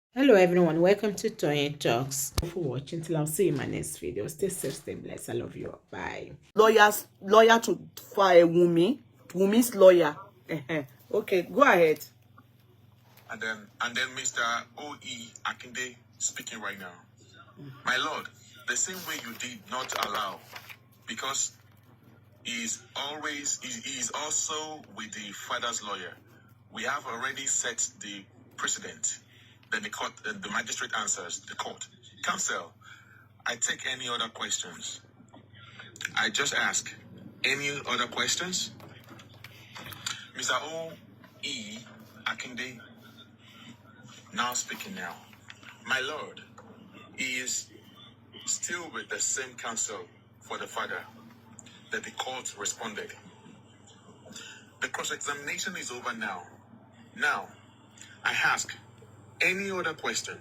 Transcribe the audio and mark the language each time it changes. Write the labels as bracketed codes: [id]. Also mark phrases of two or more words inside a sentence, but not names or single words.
[en] Hello everyone, welcome to Tony Talks. Thank you for watching. Till I'll see you in my next video. Stay safe, stay blessed. I love you. Bye. Lawyer to fire Wumi's lawyer. Okay, go ahead. And then Mr. O.E. Akinde speaking right now. My Lord, the same way you did not allow, because he is also with the father's lawyer. We have already set the precedent. Then the magistrate answers the court. Counsel, I take any other questions. I just ask, any other questions? Mr. O.E. Akinde, now speaking now. My Lord, he is still with the same counsel for the father that the court responded. The cross-examination is over now. Now, I ask any other question.